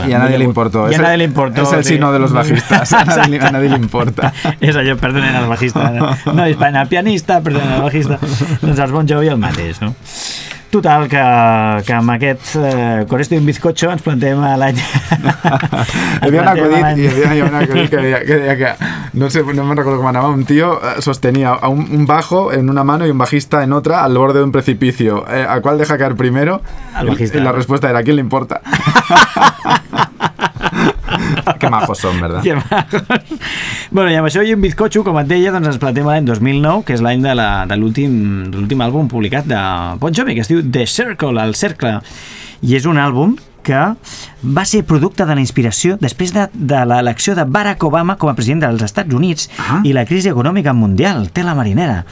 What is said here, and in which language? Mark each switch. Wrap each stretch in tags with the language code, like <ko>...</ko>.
<es>a nadie le importó. I a nadie le importó. És el signo de los bajistas. A nadie le importa.</es> <ca>És allò, perdonen al bajista. No, és el pianista, perdonen al bajista. Doncs els Bon Jovi el mateix, no? Total, que amb aquest</ca> <es>Con esto y un bizcocho</es> <ca>ens plantem a l'any. Hi havia un acudit que deia que no sé,</ca> <es>no me recuerdo cómo andaba, un tío sostenía a un bajo en una mano y un bajista en otra al borde de un precipicio. ¿A cuál deja caer primero? Al bajista. Y la respuesta era, ¿a quién le importa?</es> <ca>Que majos són, ¿verdad? Que majos. Bueno, i amb això i un bizcocho, com et deia, doncs ens plantem l'any 2009, que és l'any de l'últim àlbum publicat de Bon Jovi, que es diu The Circle, el Cercle. I és un àlbum que va ser producte de la inspiració després de l'elecció de Barack Obama com a president dels Estats Units i la crisi econòmica mundial, tela marinera.</ca>